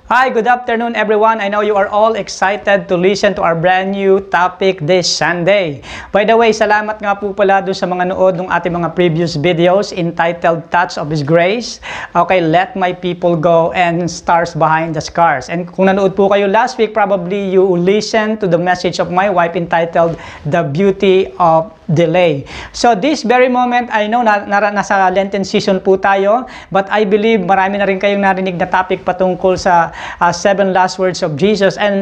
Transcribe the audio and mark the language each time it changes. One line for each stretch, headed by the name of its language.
English: Hi, good afternoon everyone. I know you are all excited to listen to our brand new topic this Sunday.
Filipino: By the way, salamat nga po pala doon sa mga nood ng ating mga previous videos entitled Touch of His Grace.
English: Okay, Let My People Go and Stars Behind the Scars. And kung nanood po kayo last week, probably you listened to the message of my wife entitled The Beauty of Delay. So this very moment, I know nasa Lenten season po tayo, but I believe marami na rin kayong narinig na topic patungkol sa 7 last words of Jesus.